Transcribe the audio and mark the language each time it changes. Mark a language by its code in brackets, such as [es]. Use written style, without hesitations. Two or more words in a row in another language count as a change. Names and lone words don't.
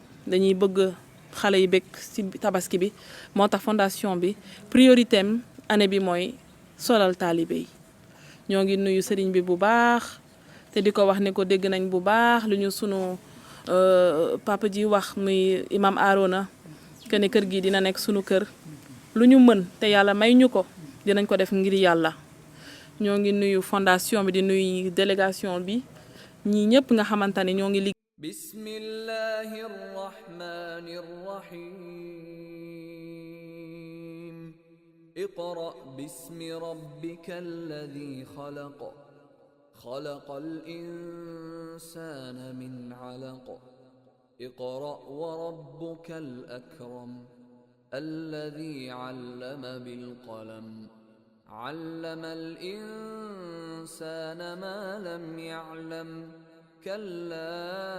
[wo] dañuy bëgg xale yi bëgg ci tabaski bi moo tax fondation bi priorité am année bi mooy solal taalibe yi ñoo ngi nuyu sëriñ bi bu baax te di ko wax ni ko dégg nañ bu baax lu ñu sunu papa ji wax muy imam Arona que ne kër gi dina nekk sunu kër lu ñu mën te yàlla may ñu ko dinañ ko def ngir yàlla ñoo ngi nuyu fondation bi di nuyu délégation bi ñii ñëpp nga xamante ne ñoo ngi liggéey. [ar] بسم الله الرحمن الرحيم اقرأ باسم ربك الذي خلق خلق الإنسان من علق اقرأ وربك الأكرم الذي علم بالقلم علم الإنسان ما لم يعلم كلا